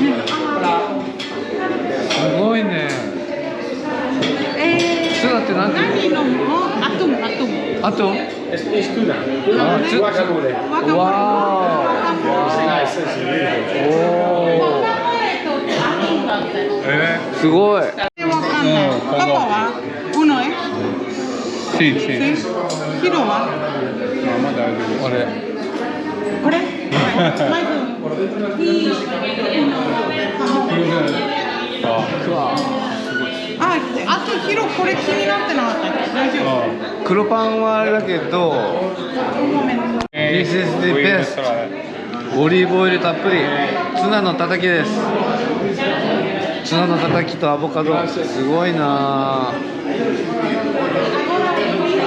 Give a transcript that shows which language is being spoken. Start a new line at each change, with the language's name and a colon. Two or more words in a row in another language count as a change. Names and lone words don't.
Japanese: すごいね。ツナって何？何飲むの？アトム。あと？すごい。パパは
Spanish: uno es? Sí.
Japanese: Hiroは？まあ大丈夫。あれ。これ？まずあとヒロこれ気になってなかったっけ？大丈夫？黒パンはあれだけど、
English: This is the best。
Japanese: オリーブオイルたっぷり。ツナのたたきです。ツナのたたきとアボカド。すごいなぁ。